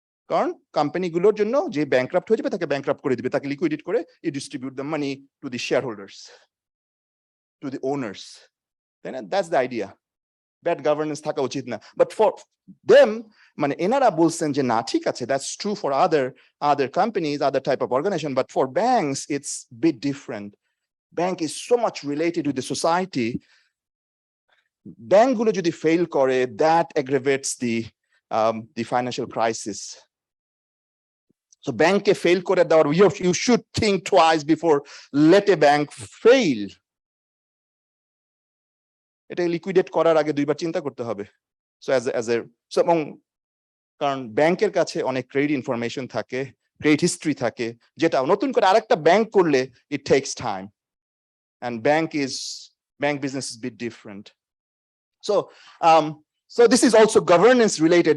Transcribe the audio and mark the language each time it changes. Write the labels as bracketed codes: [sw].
[bn] কারণ কোম্পানিগুলোর জন্য যে ব্যাংক্রাপ্ট হয়ে যাবে তাকে ব্যাংক্রাপ্ট করে দিবে, তাকে লিকুইডেট করে [en] you distribute the money to the shareholders, to the owners, [bn] তাই না? [en] That's the idea. Bad governance [bn] থাকা উচিত না। [en] but for them, [bn] মানে এনারা বলছেন যে না, ঠিক আছে, [en] That's true for other companies, other type of organization, but for banks it's bit different. Bank is so much related with the society. Bank [bn] গুলো যদি [en] fail করে, that aggravates the financial crisis. So bank [bn] ke fail করে দেওয়ার, [en] you should think twice before let a bank fail. [bn] এটা liquidate করার আগে দুইবার চিন্তা করতে হবে। So so কারণ ব্যাংকের কাছে অনেক ক্রেডিট ইনফরমেশন থাকে, ক্রেডিট হিস্ট্রি থাকে, যেটা নতুন করে আরেকটা ব্যাংক করলে [en] it takes time. And bank business is a bit different. So this is also governance related.